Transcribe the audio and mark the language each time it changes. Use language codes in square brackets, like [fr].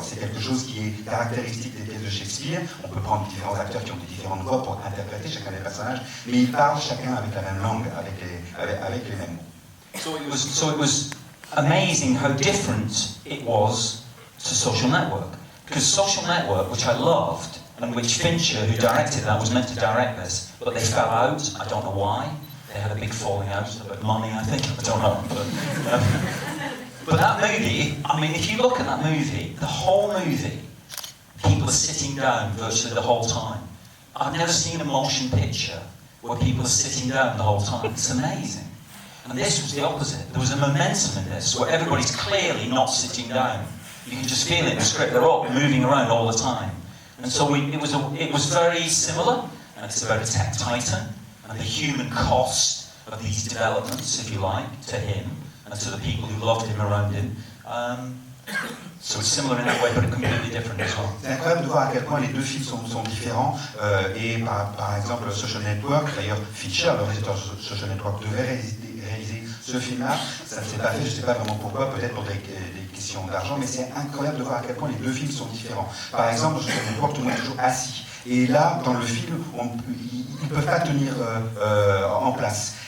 [fr] C'est quelque chose qui est caractéristique des pièces de Shakespeare. On peut prendre différents acteurs qui ont des différentes voix pour interpréter chacun des personnages, mais ils parlent chacun avec la même langue, avec les mêmes mots. [en] So it was amazing how different it was to Social Network. Because Social Network, which I loved, and which Fincher, who directed that, was meant to direct this, but they fell out. I don't know why. They had a big falling out about money, I think. I don't know. But that movie, I mean, if you look at that movie, the whole movie, people are sitting down virtually the whole time. I've never seen a motion picture where people are sitting down the whole time. It's amazing. And this was the opposite. There was a momentum in this where everybody's clearly not sitting down. You can just feel it in the script. They're all moving around all the time. And so it was very similar, and it's about a tech titan, and the human cost of these developments, if you like, to him and to the people who loved him around him. So it's similar in that way, but completely different as well. [fr] C'est incroyable de voir à quel point les deux films sont différents. Et par exemple, Social Network, d'ailleurs, Fincher, le réalisateur de Social Network, devait réaliser ce film-là. Ça ne s'est pas fait, je ne sais pas vraiment pourquoi, peut-être pour des questions d'argent, mais c'est incroyable de voir à quel point les deux films sont différents. Par exemple, dans Social Network, tout le monde est toujours assis. Et là, dans le film, ils ne peuvent pas tenir en place.